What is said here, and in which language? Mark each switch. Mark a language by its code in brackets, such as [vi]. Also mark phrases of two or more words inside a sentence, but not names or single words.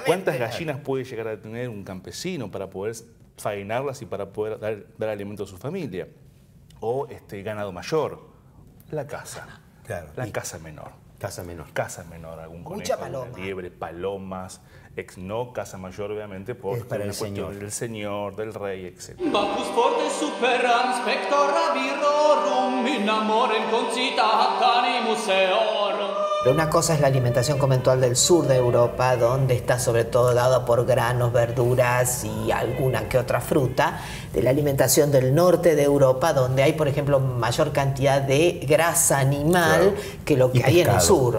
[es] ¿Cuántas gallinas puede llegar a tener un campesino para poder faenarlas y para poder dar alimento a su familia? O ganado mayor. La caza. Claro. La caza menor. Casa menor. Casa menor, algún conejo, Mucha paloma. alguna liebre, palomas, no casa mayor, obviamente, por para el cuestión señor. del señor, del rey, etc. [la] Bacchus forte superam spectora virorum in amorem concitat animus eorum. [es] Pero una cosa es la alimentación conventual del sur de Europa, donde está sobre todo dada por granos, verduras y alguna que otra fruta, de la alimentación del norte de Europa, donde hay, por ejemplo, mayor cantidad de grasa animal que lo que hay en el sur.